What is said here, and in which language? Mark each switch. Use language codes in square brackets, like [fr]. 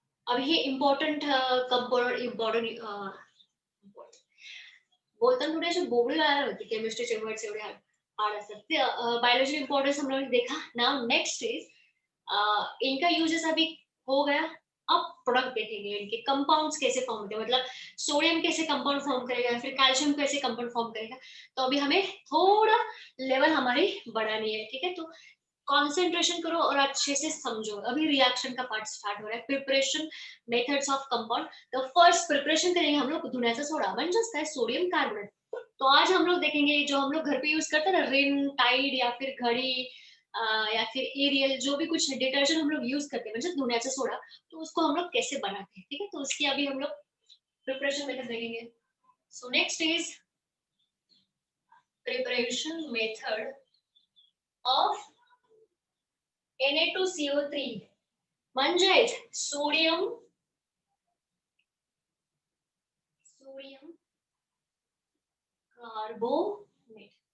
[mr] अब हे important component, important बोलताना थोडे असे बोबडे व्हायला होते, केमिस्ट्रीचे वर्ड्स एवढे हार्ड असतात ते, बायोलॉजी इंपॉर्टेंस [hi] हम लोग देखा। [en] now next is [hi] इनका यूजेस अभी हो गया, अब प्रोडक्ट देखेंगे, इनके कंपाउंड्स कैसे फॉर्म होते हैं, मतलब सोडियम कैसे कंपाउंड फॉर्म करेगा या फिर कैल्शियम कैसे कंपाउंड फॉर्म करेगा। तो अभी हमें थोड़ा लेवल हमारी बढ़ानी है, ठीक है, तो कंसंट्रेशन करो और अच्छे से समझो। अभी रिएक्शन का पार्ट स्टार्ट हो रहा है, प्रिपरेशन मेथड्स ऑफ कंपाउंड। तो फर्स्ट प्रिपरेशन करेंगे हम लोग [mr] धुण्याचा सोडा, म्हणजेच काय, [hi] सोडियम कार्बोनेट। तो आज हम लोग देखेंगे जो हम लोग घर पे यूज करते हैं ना, रिन, टाइड या फिर घड़ी, या फिर एरियल, जो भी कुछ डिटर्जेंट हम लोग यूज करते हैं [mr] म्हणजे धुण्याचा सोडा, [hi] तो उसको हम लोग कैसे बनाते हैं, ठीक है, तो उसकी अभी हम लोग प्रिपरेशन मेथड देखेंगे। [en] so next is preparation method of Na2CO3, [mr] म्हणजेच सोडियम कार्बोनेट।